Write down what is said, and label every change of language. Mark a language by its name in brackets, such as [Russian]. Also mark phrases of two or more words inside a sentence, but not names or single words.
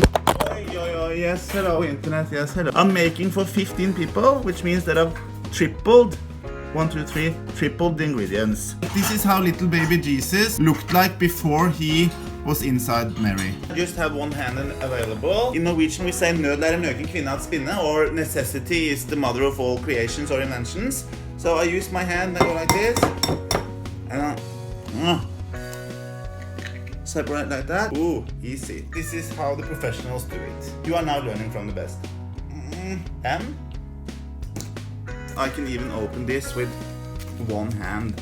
[English] Yes, hello internet, yes, hello. I'm making for 15 people, which means that I've tripled tripled the ingredients. This is how little baby Jesus looked like before he was inside Mary. I just have one hand available. In Norwegian we say [Norwegian] nød lærer nøken kvinne at spinne, [English] or necessity is the mother of all creations or inventions. So I use my hand and go like this, and I separate like that. Ooh, easy. This is how the professionals do it. You are now learning from the best. I can even open this with one hand.